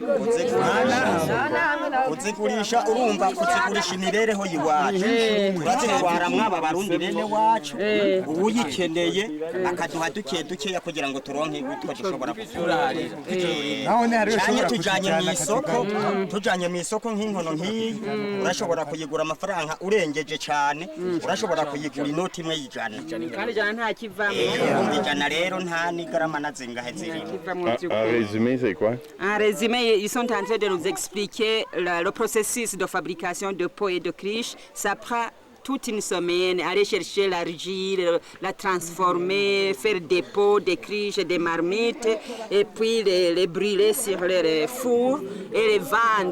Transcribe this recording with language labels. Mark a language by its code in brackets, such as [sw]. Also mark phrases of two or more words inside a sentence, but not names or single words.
[rn] kuzigurisha urumva kuzigurisha imibereho yiwacu turazitwara mwaba barundi bene wacu uyikeneye akaduha dukeya kugira ngo turonke utwo dushobora kufurarira cyane tujanye mu isoko nk'inkono nk'iyi urashobora kuyigura amafaranga urengeje cyane urashobora kuyigura inoti imwe y'ijana kandi ijana nta kivamo ijana rero nta n'igarama na zingahe ziri. [fr] En résumé, c'est quoi? En résumé, ils sont en train de nous expliquer le processus de fabrication de pots et de criches. Ça prend toute une semaine, aller chercher l'argile, la transformer, faire des pots, des criches, des marmites, et puis les brûler sur les fours et les vendre.